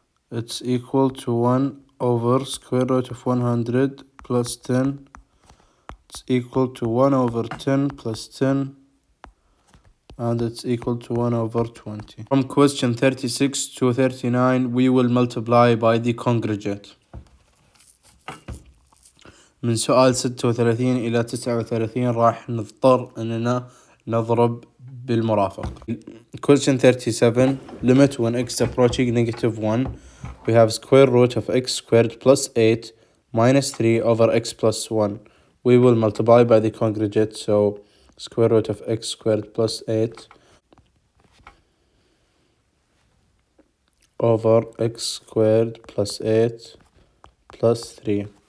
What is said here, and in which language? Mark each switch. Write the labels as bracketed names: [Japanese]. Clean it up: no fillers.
[English] It's equal to 1 over square root of 100 plus 10. It's equal to 1 over 10 plus 10. And it's equal to 1 over 20. From question 36 to 39 we will multiply by the congregate. [Arabic] من سؤال 36 إلى 39 راح نضطر إننا نضرب بالمرافق. [English] Question 37. Limit when x approaching -1. We have square root of x squared plus 8 minus 3 over x plus 1. We will multiply by the congregate, so square root of x squared plus 8 over x squared plus 8 plus 3.